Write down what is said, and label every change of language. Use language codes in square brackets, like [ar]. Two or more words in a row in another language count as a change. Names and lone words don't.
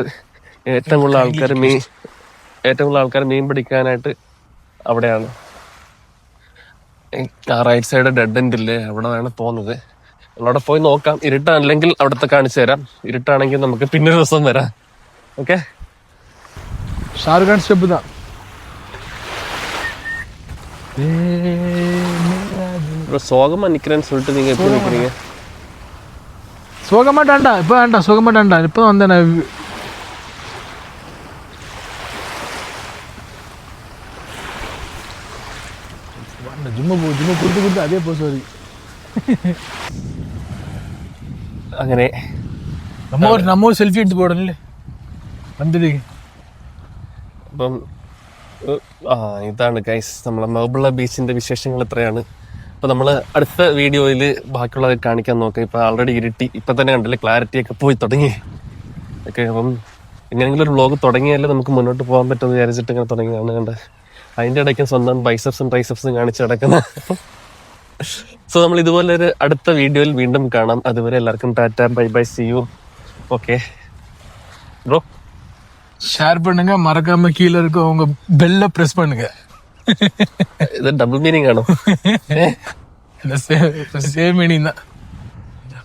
[ml] ഏറ്റവും കൂടുതൽ ആൾക്കാർ മീൻ പിടിക്കാനായിട്ട് അവിടെയാണ്. ആ [en] right side dead end [ml] ഇല്ലേ, അവിടെ വേണം പോകുന്നത്. നമ്മളവിടെ പോയി നോക്കാം. ഇരുട്ടാണെങ്കിൽ അവിടുത്തെ കാണിച്ചു തരാം. ഇരുട്ടാണെങ്കിൽ നമുക്ക് പിന്നെ ഒരു ദിവസം വരാം. ഓക്കെ, ഷാറുഖ് ഖാൻ സ്റ്റെപ്പ് தான். [ta] சோகமா நிக்கிறேன்னு சொல்லிட்டு நீங்க எப்படி நிக்கிறீங்க? சோகமாட்டான்டா, இப்போ வேண்டாம், சோகமாட்டான்டா. இப்போ வந்தேன் நான். ஜிம்மு கொடுத்து [ml] അതേ പോസ് മതി. അങ്ങനെ നമ്മ സെൽഫി എടുത്ത് പോടണല്ലേ വന്നിട്ട്. അപ്പം ഇതാണ് ഗൈസ് നമ്മളെ മെർബിള ബീച്ചിന്റെ വിശേഷങ്ങൾ ഇത്രയാണ്. അപ്പം നമ്മൾ അടുത്ത വീഡിയോയിൽ ബാക്കിയുള്ളത് കാണിക്കാൻ നോക്കാം. ഇപ്പം ഓൾറെഡി ഇരുട്ടി, ഇപ്പം തന്നെ കണ്ടില്ലേ ക്ലാരിറ്റി ഒക്കെ പോയി തുടങ്ങി. ഓക്കെ, അപ്പം എങ്ങനെയെങ്കിലും ഒരു വ്ളോഗ് തുടങ്ങിയാലേ നമുക്ക് മുന്നോട്ട് പോകാൻ പറ്റുമെന്ന് വിചാരിച്ചിട്ട് ഇങ്ങനെ തുടങ്ങിയാണ് കണ്ടത്. അതിൻ്റെ ഇടയ്ക്ക് സ്വന്തം ബൈസെപ്സും ട്രൈസെപ്സും കാണിച്ച് കിടക്കുന്ന. സോ നമ്മൾ ഇതുപോലെ ഒരു അടുത്ത വീഡിയോയിൽ വീണ്ടും കാണാം. അതുവരെ എല്ലാവർക്കും ടാറ്റ, [en] bye bye, see you. okay bro, [ta] ஷேர் பண்ணுங்க, மறக்காம கீழே இருக்க உங்க பெல்ல பிரஸ் பண்ணுங்க. [ml] ഇത് [en] double meaning [ml] ആണോ? [en] same meaning [ta] தான்.